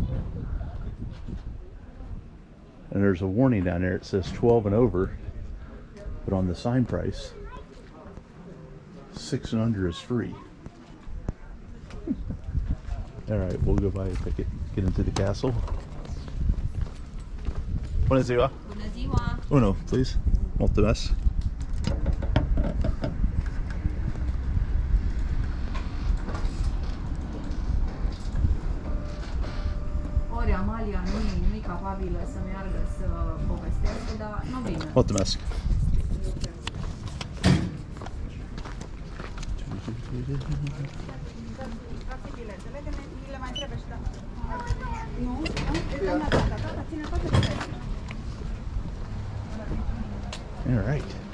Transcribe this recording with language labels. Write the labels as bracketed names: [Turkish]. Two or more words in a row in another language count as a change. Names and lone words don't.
[English] And there's a warning down there. It says 12 and over, but on the sign price, 6 and under is free. All right, we'll go buy a ticket, get into the castle. [Romanian] Bună ziua! Bună ziua! [English] Uno, please. Mulțumesc. [Romanian] Ori Amalia nu e capabilă să meargă să povestească, dar nu vine. Mulțumesc. [English] All right.